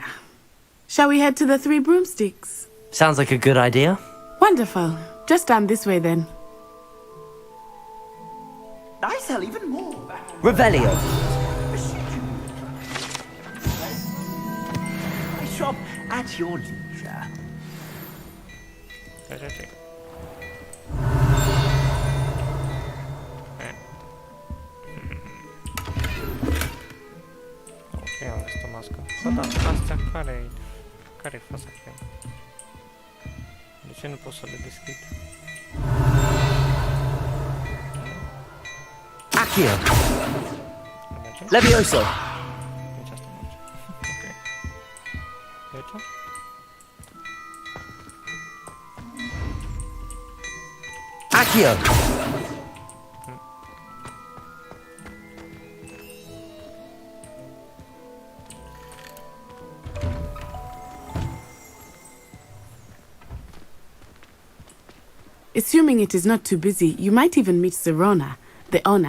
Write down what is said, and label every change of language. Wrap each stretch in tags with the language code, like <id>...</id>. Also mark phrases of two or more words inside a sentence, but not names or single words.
<en>Shall we head to the Three Broomsticks? Sounds like a good idea. Wonderful. Just down this way then. I sell even more. Revelio. I shop at your leisure.</en> <ro>Ok, am găsit o mască. Bă, dar astea care-i faza cu ele? De ce nu pot să le deschid? Accio. Levioso. Deci asta merge. Ok. Deci? Accio.</ro> <en>Assuming it is not too busy, you might even meet Romana, the owner.</en>